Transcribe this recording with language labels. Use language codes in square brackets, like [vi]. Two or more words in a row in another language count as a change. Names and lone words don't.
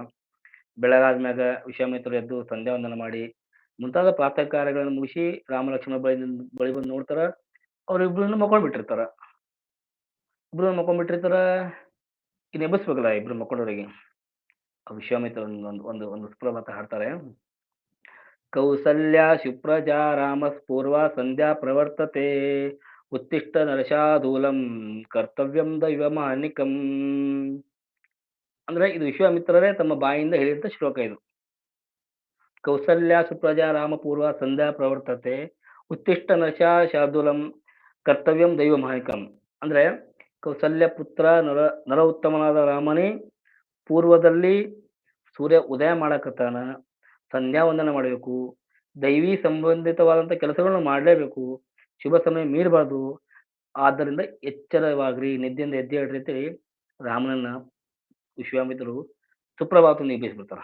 [kn] ಬೆಳಗಾದ್ಮ್ಯಾಗ ವಿಶ್ವಾಮಿತ್ರರು ಎದ್ದು ಸಂಧ್ಯಾ ವಂದನ ಮಾಡಿ ಮುಂತಾದ ಪ್ರಾತಃ ಕಾರ್ಯಗಳನ್ನು ಮುಗಿಸಿ ರಾಮ ಲಕ್ಷ್ಮಣ ಬಳಿ ಬಂದು ನೋಡ್ತಾರ. ಅವ್ರಿಬ್ರು ಮಕ್ಕೊಂಡ್ಬಿಟ್ಟಿರ್ತಾರ. ಇನ್ನು ಎಬ್ಬಿಸ್ಬೇಕಲ್ಲ ಇಬ್ರು ಮಕ್ಕೊಂಡವರಿಗೆ. ವಿಶ್ವಾಮಿತ್ರ ಒಂದು ಸುಪ್ರಭಾತ ಹಾಡ್ತಾರೆ. [sa] ಕೌಸಲ್ಯ ಸುಪ್ರಜಾ ರಾಮ ಪೂರ್ವ ಸಂಧ್ಯಾ ಪ್ರವರ್ತತೆ ಉತ್ತಿಷ್ಟ ನರಶಾಧೂಲಂ ಕರ್ತವ್ಯಂ ದೈವಮಾನಿಕಂ. [kn] ಅಂದ್ರೆ ಇದು ವಿಶ್ವಾಮಿತ್ರರೇ ತಮ್ಮ ಬಾಯಿಂದ ಹೇಳಿದಂತ ಶ್ಲೋಕ ಇದು. [sa] ಕೌಸಲ್ಯ ಸುಪ್ರಜಾ ರಾಮ ಪೂರ್ವ ಸಂಧ್ಯಾ ಪ್ರವರ್ತತೆ ಉತ್ತಿಷ್ಟ ನರಶಾಧೂಲಂ ಕರ್ತವ್ಯಂ ದೈವಮಾನಿಕಂ. [kn] ಅಂದ್ರೆ ಕೌಸಲ್ಯ ಪುತ್ರ ನರ ಉತ್ತಮನಾದ ರಾಮನೇ ಪೂರ್ವದಲ್ಲಿ ಸೂರ್ಯ ಉದಯ ಮಾಡಕತ್ತಾನ, ಸಂಧ್ಯಾ ವಂದನ ಮಾಡಬೇಕು, ದೈವಿ ಸಂಬಂಧಿತವಾದಂಥ ಕೆಲಸಗಳನ್ನು ಮಾಡಲೇಬೇಕು, ಶುಭ ಸಮಯ ಮೀರಬಾರ್ದು, ಆದ್ದರಿಂದ ಎಚ್ಚರವಾಗ್ರಿ, ನಿದ್ದೆಯಿಂದ ಎದ್ದೇಳ್ರಿ ಅಂತೇಳಿ ರಾಮನನ್ನ ವಿಶ್ವಾಮಿತ್ರರು ಸುಪ್ರಭಾತವನ್ನು ಎಬ್ಬಿಸ್ಬಿಡ್ತಾರ.